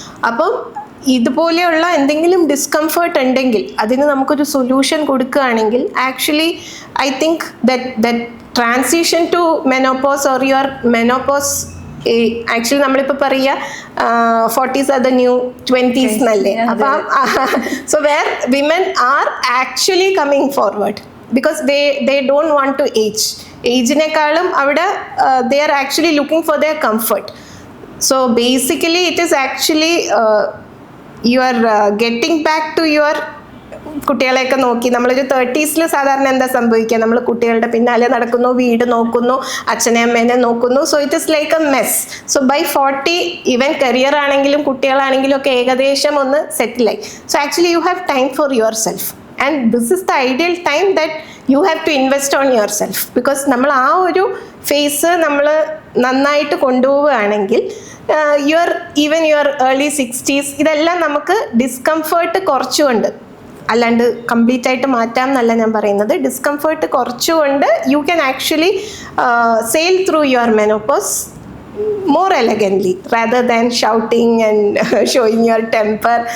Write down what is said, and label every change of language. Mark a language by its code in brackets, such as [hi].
[ml] അപ്പം ഇതുപോലെയുള്ള എന്തെങ്കിലും ഡിസ്കംഫേർട്ട് ഉണ്ടെങ്കിൽ അതിന് നമുക്കൊരു സൊല്യൂഷൻ കൊടുക്കുകയാണെങ്കിൽ [en] actually I think that transition to menopause or your menopause, [ml] actually നമ്മളിപ്പോൾ പറയുക [en] 40s are the new 20s [ml] എന്നല്ലേ. [en] അപ്പം so where women are actually coming forward because they don't want to age. [ml] ഏജിനേക്കാളും അവിടെ [en] they are actually looking for their comfort. So basically it is actually you are getting back to your [ml] കുട്ടികളെയൊക്കെ നോക്കി. നമ്മളൊരു 30s സാധാരണ എന്താ സംഭവിക്കുക, നമ്മൾ കുട്ടികളുടെ പിന്നാലെ നടക്കുന്നു, വീട് നോക്കുന്നു, അച്ഛനെ അമ്മേനെ നോക്കുന്നു. [en] So it is like a mess. So by 40 even [ml] career ആണെങ്കിലും കുട്ടികളാണെങ്കിലും ഒക്കെ ഏകദേശം ഒന്ന് സെറ്റിലായി. [en] So actually you have time for yourself. And this is the ideal time that you have to invest on yourself. [ml] Because നമ്മൾ ആ ഒരു face നമ്മൾ നന്നായിട്ട് കൊണ്ടുപോവുകയാണെങ്കിൽ [en] even your early 60s [ml] ഇതെല്ലാം നമുക്ക് ഡിസ്കംഫേർട്ട് കുറച്ചുകൊണ്ട്, അല്ലാണ്ട് കംപ്ലീറ്റ് ആയിട്ട് മാറ്റാം എന്നല്ല ഞാൻ പറയുന്നത്, ഡിസ്കംഫേർട്ട് കുറച്ചുകൊണ്ട് [en] You can actually sail through your menopause more elegantly rather than shouting and showing your temper.